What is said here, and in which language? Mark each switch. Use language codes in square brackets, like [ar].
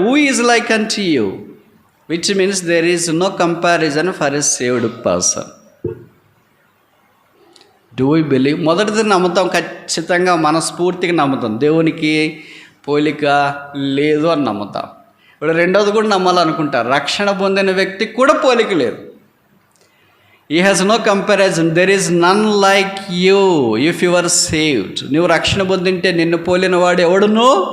[en] Who is like unto you, which means there is no comparison for a saved person. Do we believe? [te] మొదటిది నమ్ముతాం, ఖచ్చితంగా మనస్ఫూర్తిగా నమ్ముతాం. దేవునికి పోలిక లేదు అని నమ్ముతాం. ఇప్పుడు రెండవది కూడా నమ్మాలనుకుంటారు, రక్షణ పొందిన వ్యక్తికి కూడా పోలిక లేదు. [en] He has no comparison. There is none like you if you are saved. [te] నువ్వు రక్షణ పొందింటే నిన్ను పోలిన వాడు ఎవడును?